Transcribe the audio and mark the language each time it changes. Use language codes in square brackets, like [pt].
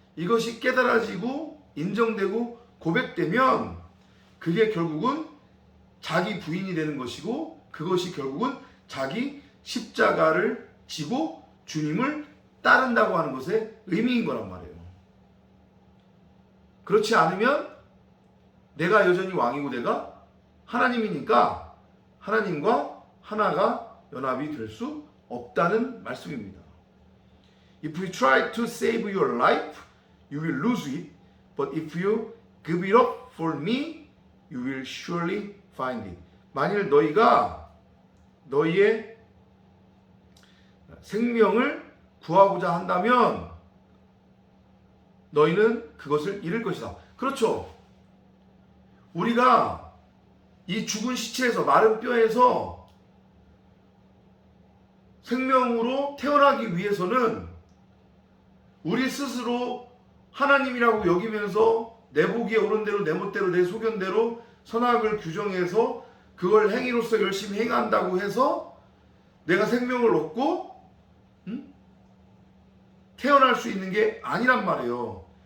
[ko] 이것이 깨달아지고 인정되고 고백되면 그게 결국은 자기 부인이 되는 것이고 그것이 결국은 자기 십자가를 지고 주님을 따른다고 하는 것의 의미인 거란 말이에요. 그렇지 않으면 내가 여전히 왕이고 내가 하나님이니까 하나님과 하나가 연합이 될 수 없다는 말씀입니다. [en] If you try to save your life, you will lose it. But if you give it up for me, you will surely find it. [ko] 만일 너희가 너희의 생명을 구하고자 한다면 너희는 그것을 잃을 것이다. 그렇죠. 우리가 이 죽은 시체에서 마른 뼈에서 생명으로 태어나기 위해서는 우리 스스로 하나님이라고 여기면서 내 보기에 옳은 대로 내 멋대로 내 소견대로 선악을 규정해서 그걸 행위로서 열심히 행한다고 해서 내가 생명을 얻고 태어날 수 있는 게 아니란 말이에요.